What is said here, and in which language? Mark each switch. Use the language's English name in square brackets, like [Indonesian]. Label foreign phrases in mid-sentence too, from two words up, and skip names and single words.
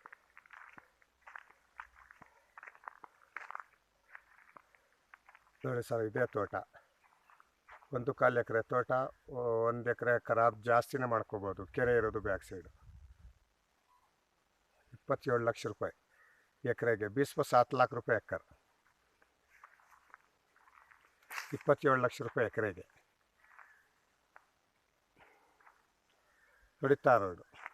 [Kannada] ನೋಡಿ ಸರ್, ಇದೇ ತೋಟ. 1.25 ಎಕರೆ ತೋಟ. 1 ಎಕರೆ ಖರಾಬ್ ಜಾಸ್ತಿನೇ ಮಾಡ್ಕೋಬೋದು. ಕೆರೆ ಇರೋದು [English] back side. [Kannada] 27 ಲಕ್ಷ ರೂಪಾಯಿ ಎಕರೆಗೆ. [Hindi] 20-7 लाख रुपये एकड़. 27 [Kannada] ಲಕ್ಷ ರೂಪಾಯಿ ಎಕರೆಗೆ. ನೋಡಿ ತಾರ್ ರೋಡು.